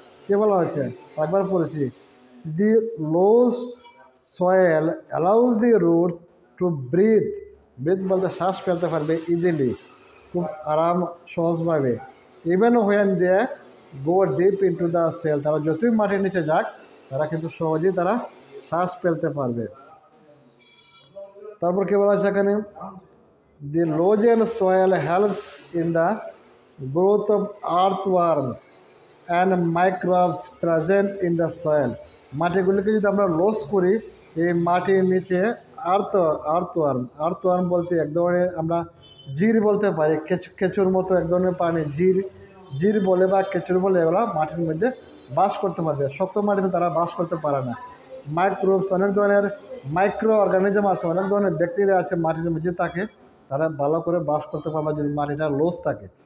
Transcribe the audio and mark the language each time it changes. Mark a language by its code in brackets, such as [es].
[bn] কী বলা হয়েছে একবার পড়েছি, [en] The loose soil allows the root to breathe. [bn] Breathe বলতে শ্বাস ফেলতে পারবে ইজিলি, খুব আরাম সহজভাবে। [en] even when they go deep into the cell, [bn] তারা যতই মাটির নিচে যাক তারা কিন্তু সহজেই তারা শ্বাস ফেলতে পারবে। তারপর কী বলা হচ্ছে এখানে, [en] the loam soil helps in the growth of earthworms and microbes present in the soil. [bn] মাটিগুলিকে যদি আমরা লস করি, এই মাটির নিচে আর্থওয়ার্ম বলতে এক ধরনের আমরা জির বলতে পারি, কেঁচুর মতো এক ধরনের প্রাণী, জির বলে বা কেঁচুর বলে, এগুলো মাটির মধ্যে বাস করতে পারবে। শক্ত মাটিতে তারা বাস করতে পারে না। মাইক্রোবস, অনেক ধরনের মাইক্রো অর্গানিজম আছে, অনেক ধরনের ব্যাকটেরিয়া আছে মাটির মধ্যে থাকে, তারা ভালো করে বাস করতে পারবে যদি মাটিটা লোস থাকে।